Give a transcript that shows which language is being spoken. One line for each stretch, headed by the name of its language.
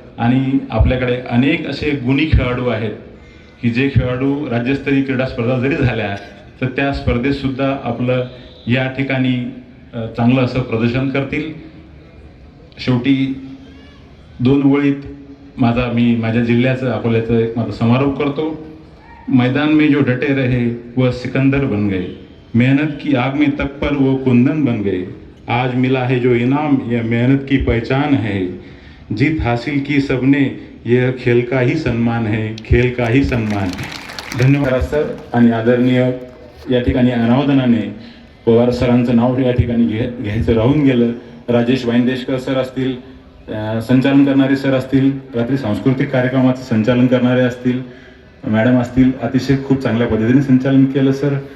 Marathi: आणि आपल्याकडे अनेक असे गुणी खेळाडू आहेत की जे खेळाडू राज्यस्तरीय क्रीडा स्पर्धा जरी झाल्या तर त्या स्पर्धेतसुद्धा आपलं या ठिकाणी चांगलं असं प्रदर्शन करतील. शेवटी 2 ओळीत मी माझ्या जिल्ह्याचं अकोल्याचं एक माझा समारोप करतो.
Hindi: मैदान में जो डटे रहे वह सिकंदर बन गए, मेहनत की आग में तत्पर वो कुंदन बन गए. आज मिला है जो इनाम यह मेहनत की पहचान है. जीत हासिल की सबने यह खेल का ही सम्मान है, खेल का ही सम्मान.
Marathi: धन्यवाद सर. आणि आदरणीय या ठिकाणी अनावधानाने पवार सरांचं नाव या ठिकाणी घ्यायचं राहून गेलं. राजेश वाईंदेशकर सर असतील, संचालन करणारे सर असतील, रात्री सांस्कृतिक कार्यक्रमाचं संचालन करणारे असतील, मॅडम असतील, अतिशय खूप चांगल्या पद्धतीने संचालन केलं सर.